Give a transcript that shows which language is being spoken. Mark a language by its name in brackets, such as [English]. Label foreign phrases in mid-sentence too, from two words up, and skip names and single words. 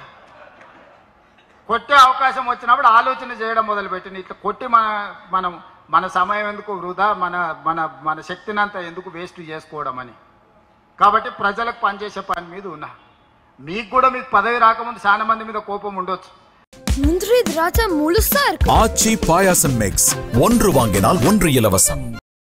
[Telugu] కొట్టే అవకాశం వచ్చినప్పుడు ఆలోచన చేయడం మొదలుపెట్టింది. ఇట్లా కొట్టి మన సమయం ఎందుకు వృధా, మన శక్తిని అంతా ఎందుకు వేస్ట్ చేసుకోవడం అని. కాబట్టి ప్రజలకు పనిచేసే పని మీద ఉన్నా. మీకు కూడా మీకు పదవి రాకముందు చాలా మంది మీద కోపం ఉండొచ్చు. [Tamil] முந்திரி திராட்சை முழுசா இருக்கு. ஆச்சி பாயாசம் மிக்ஸ், ஒன்று வாங்கினால் ஒன்று இலவசம்.